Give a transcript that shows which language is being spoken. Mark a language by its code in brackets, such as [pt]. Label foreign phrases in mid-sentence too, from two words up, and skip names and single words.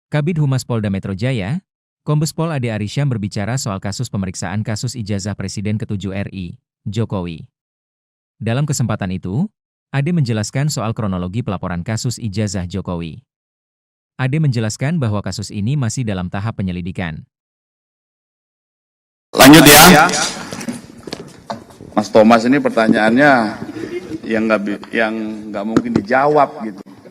[id] Kabid Humas Polda Metro Jaya, Kombes Pol Ade Arysyam berbicara soal kasus pemeriksaan kasus ijazah Presiden ke-7 RI, Jokowi. Dalam kesempatan itu, Ade menjelaskan soal kronologi pelaporan kasus ijazah Jokowi. Ade menjelaskan bahwa kasus ini masih dalam tahap penyelidikan. Lanjut ya, Mas Thomas ini pertanyaannya yang nggak mungkin dijawab gitu.